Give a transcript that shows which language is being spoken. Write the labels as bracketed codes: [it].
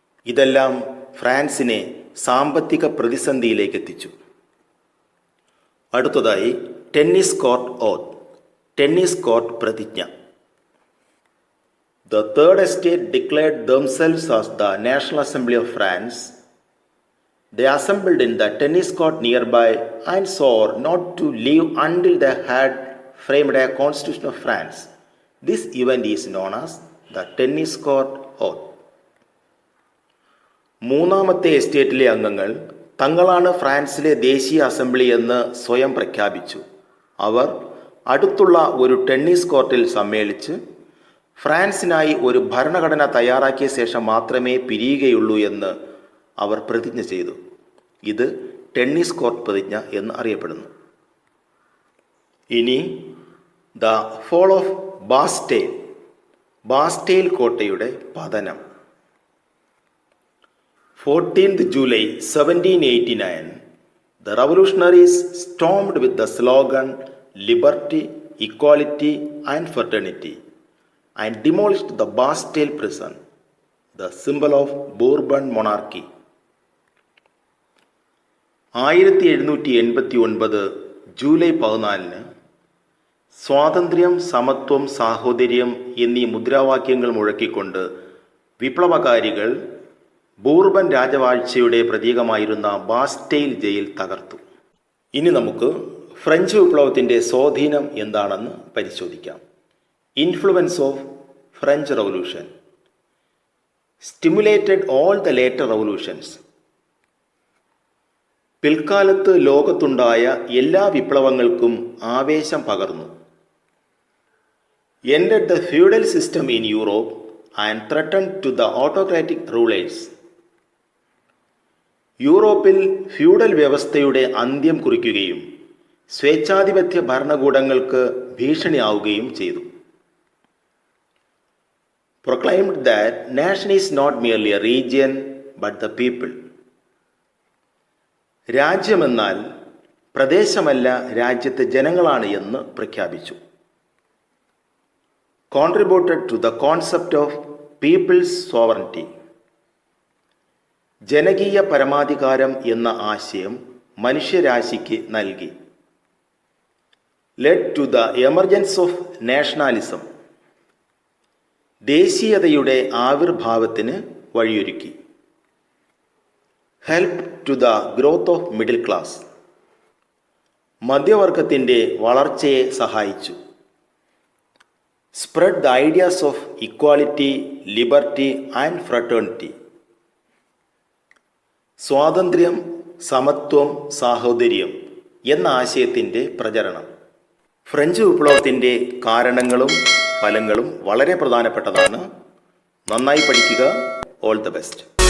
[ml] ഇതെല്ലാം ഫ്രാൻസിനെ സാമ്പത്തിക പ്രതിസന്ധിയിലേക്ക് എത്തിച്ചു. അടുത്തതായി [en] tennis court oath, [ml] ടെന്നീസ് കോർട്ട് പ്രതിജ്ഞ. [en] The Third Estate declared themselves as the National Assembly of France. They assembled in the tennis court nearby and swore not to leave until they had framed a constitution of France. This event is known as the tennis court oath. [ml] മൂന്നാമത്തെ എസ്റ്റേറ്റിലെ അംഗങ്ങൾ തങ്ങളാണ് ഫ്രാൻസിലെ ദേശീയ assembly എന്ന് സ്വയം പ്രഖ്യാപിച്ചു. അവർ അടുത്തുള്ള ഒരു ടെന്നീസ് കോർട്ടിൽ സമ്മേളിച്ച് ഫ്രാൻസിനായി ഒരു ഭരണഘടന തയ്യാറാക്കിയ ശേഷം മാത്രമേ പിരിയുകയുള്ളൂ എന്ന് അവർ പ്രതിജ്ഞ ചെയ്തു. ഇത് ടെന്നീസ് കോർട്ട് പ്രതിജ്ഞ എന്ന് അറിയപ്പെടുന്നു. ഇനി [en] the fall of Bastille, [ml] Bastille കോട്ടയുടെ പതനം. [en] 14th July 1789, the revolutionaries stormed with the slogan "Liberty, Equality and Fraternity" and demolished the Bastille prison, the symbol of Bourbon monarchy. [ml] 1789 July 14 സ്വാതന്ത്ര്യം, സമത്വം, സാഹോദര്യം എന്നീ മുദ്രാവാക്യങ്ങൾ മുഴക്കിക്കൊണ്ട് വിപ്ലവകാരികൾ ബൂർബൻ രാജവാഴ്ചയുടെ പ്രതീകമായിരുന്ന ബാസ്റ്റെയിൽ ജയിൽ തകർത്തു. ഇനി നമുക്ക് ഫ്രഞ്ച് വിപ്ലവത്തിൻ്റെ സ്വാധീനം എന്താണെന്ന് പരിശോധിക്കാം. [en] Influence of French revolution stimulated all the later revolutions. [ml] പിൽക്കാലത്ത് ലോകത്തുണ്ടായ എല്ലാ വിപ്ലവങ്ങൾക്കും ആവേശം പകർന്നു. [en] ended the feudal system in Europe and threatened to the autocratic rulers. [ml] യൂറോപ്പിൽ ഫ്യൂഡൽ വ്യവസ്ഥയുടെ അന്ത്യം കുറിക്കുകയും സ്വേച്ഛാധിപത്യ ഭരണകൂടങ്ങൾക്ക് ഭീഷണിയാവുകയും ചെയ്തു. [en] proclaimed that nation is not merely a region but the people. [ml] രാജ്യമെന്നാൽ പ്രദേശമല്ല, രാജ്യത്തെ ജനങ്ങളാണ് എന്ന് പ്രഖ്യാപിച്ചു. [en] contributed to the concept of people's sovereignty. [ml] ജനകീയ പരമാധികാരം എന്ന ആശയം മനുഷ്യരാശിക്ക് നൽകി. [en] led to the emergence of nationalism. [ml] ദേശീയതയുടെ ആവിർഭാവത്തിന് വഴിയൊരുക്കി. [en] help to the growth of middle class. [ml] മധ്യവർഗത്തിൻ്റെ വളർച്ചയെ സഹായിച്ചു. [en] spread the ideas of equality, liberty and fraternity. [ml] സ്വാതന്ത്ര്യം, സമത്വം, സാഹോദര്യം എന്ന ആശയത്തിൻ്റെ പ്രചരണം. ഫ്രഞ്ച് വിപ്ലവത്തിൻ്റെ കാരണങ്ങളും ഫലങ്ങളും വളരെ പ്രധാനപ്പെട്ടതാണ്. നന്നായി പഠിക്കുക. [en] All the best.